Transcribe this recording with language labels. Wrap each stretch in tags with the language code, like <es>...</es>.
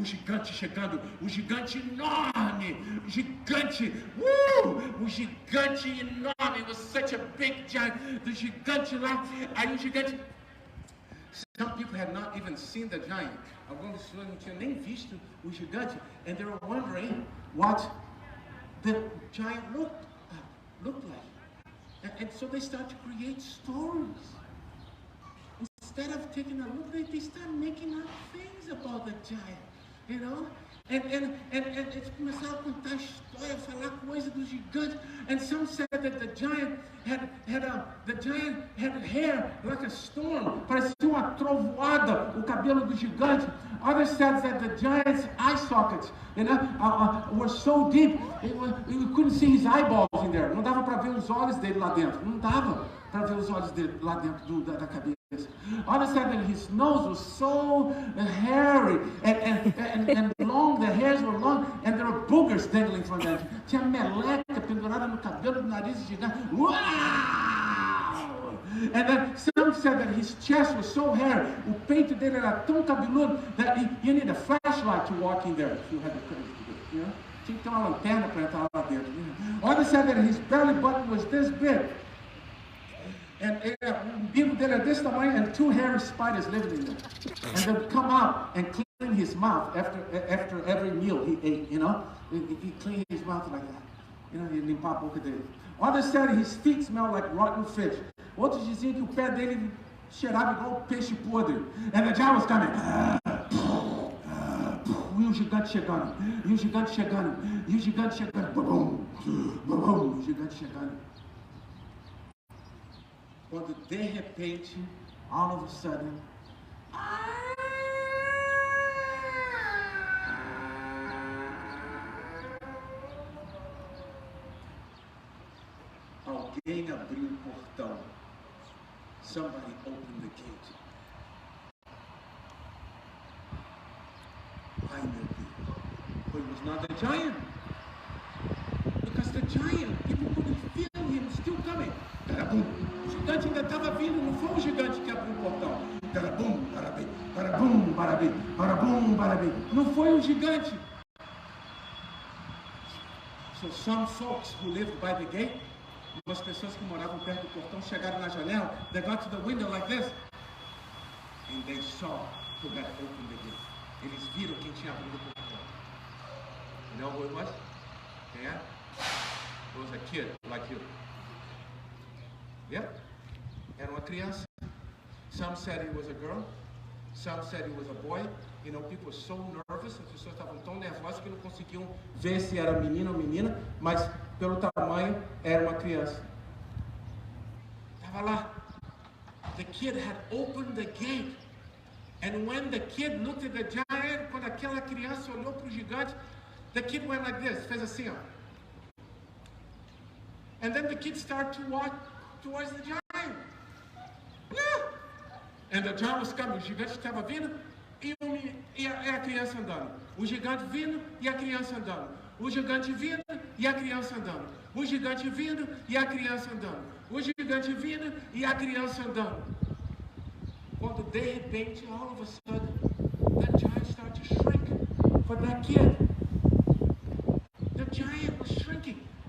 <pt>O gigante chegando, o gigante enorme,</pt> <en>o gigante, o gigante enorme, it was such a big giant, the gigante lá,</en> <pt>aí o gigante,</pt> <en>some people had not even seen the giant,</en> <pt>algumas pessoas não tinham nem visto o gigante,</pt> <en>and they were wondering what the giant looked like, and so they started to create stories. Instead of taking a look, they start making up things about the giant, you know?</en> <pt>And eles começaram a contar história, falar coisa do gigante.</pt> <en>And some said that the giant had hair like a storm,</en> <pt>parecia uma trovoada, o cabelo do gigante.</pt> <en>Others said that the giant's eye sockets, you know, were so deep, you couldn't see his eyeballs in there.</en> <pt>Não dava para ver os olhos dele lá dentro. Não dava para ver os olhos dele lá dentro da cabeça.</pt> <en>Others said that his nose was so hairy and long, the hairs were long, and there were boogers dangling from them.</en> <pt>Tinha meleca pendurada no cabelo do nariz gigante. Wow!</pt> <en>And then some said that his chest was so hairy,</en> <pt>o peito dele era tão cabeludo,</pt> <en>that you need a flashlight to walk in there if you had the courage to do it. You know?</en> <pt>Tinha que ter uma lanterna para entrar lá dentro.</pt> <en>Others said that his belly button was this big. And the</en> <pt>umbigo dele era desse tamanho,</pt> <en>and 2 hairy spiders lived in there. And they would come out and clean his mouth after every meal he ate, you know. He cleaned his mouth like that. You know, he</en> <pt>limpar a boca dele.</pt> <en>Others said his feet smelled like rotten fish.</en> <pt>Outros diziam que o pé dele cheirava igual peixe podre.</pt> <en>And the giant was coming.</en> <pt>E o gigante chegando. E o gigante chegando. E o gigante chegando. Bum, bum, bum, o gigante chegando. Quando de repente,</pt> <en>all of a sudden,</en> <pt>alguém abriu o portão.</pt> <en>Somebody opened the gate.</en> <pt>Ai meu Deus.</pt> <en>But it was not the giant. Because the giant, people couldn't feel him still coming.</en> <pt>O gigante ainda estava vindo, não foi o gigante que abriu o portão. Barabum, barabim, barabum, barabim, barabum, barabim. Não foi um gigante.</pt> <en>So some folks who lived by the gate,</en> <pt>umas pessoas que moravam perto do portão chegaram na janela,</pt> <en>they got to the window like this, and they saw who had opened the gate.</en> <pt>Eles viram quem tinha abrido o portão.</pt> <en>You know who it was?</en> <pt>Quem é?</pt> <en>It was a kid like you. Yep.</en> <pt>Era uma criança.</pt> <en>Some said it was a girl. Some said it was a boy. You know, people were so nervous.</en> <pt>As pessoas estavam tão nervosas que não conseguiam ver se era menino ou menina, mas pelo tamanho era uma criança. Estava lá.</pt> <en>The kid had opened the gate. And when the kid looked at the giant,</en> <pt>quando aquela criança olhou para o gigante,</pt> <en>the kid went like this,</en> <pt>fez assim, ó.</pt> <en>And then the kid started to walk towards the giant. Yeah. And the giant was coming.</en> <pt>O gigante estava vindo e a criança andando. O gigante vindo e a criança andando. O gigante vindo e a criança andando. O gigante vindo e a criança andando. O gigante vindo e a criança andando. Quando de repente,</pt> <en>all of a sudden, that giant started to shrink for that kid. The giant was shrinking.</en>